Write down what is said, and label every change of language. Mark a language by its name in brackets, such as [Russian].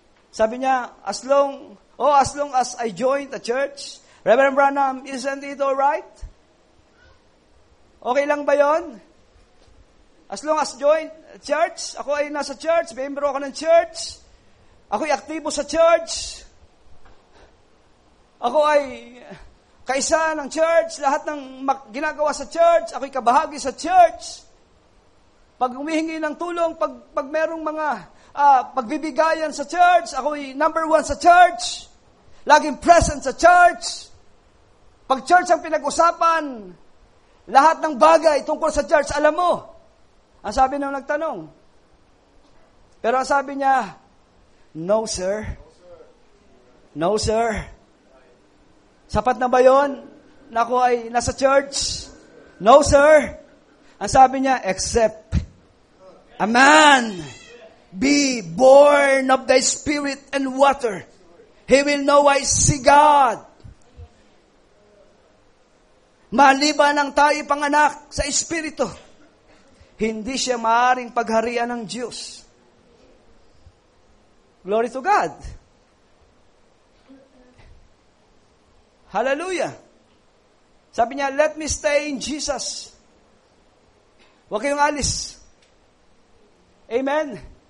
[English] Sabi niya, as long as I joined the church, Reverend Branham, isn't it all right? [Filipino] Okay lang ba yon? [English] As long as joined church, [Filipino] ako ay nasa church, member ako ng church, ako ay aktibo sa church, ako ay kaisa ng church, lahat ng ginagawa sa church, ako ay kabahagi sa church. Pag humihingi ng tulong, pag merong mga pagbibigayan sa church, ako ay number 1 sa church. Laging present sa church. Pag church ang pinag-usapan, lahat ng bagay tungkol sa church, alam mo. Ang sabi nung nagtanong. Pero ang sabi niya, [English] no sir. No sir. [Filipino] Sapat na ba yun na ako ay nasa church? [English] No sir. [Filipino] Ang sabi niya, [English] except a man be born of the Spirit and water, he will know I see God. [Filipino] Maliban ang tayo panganak sa Espiritu, hindi siya maaaring pagharian ng Diyos. [English] Glory to God. [Filipino] Hallelujah. Sabi niya, [English] let me stay in Jesus. [Filipino] Huwag kayong alis. Amen.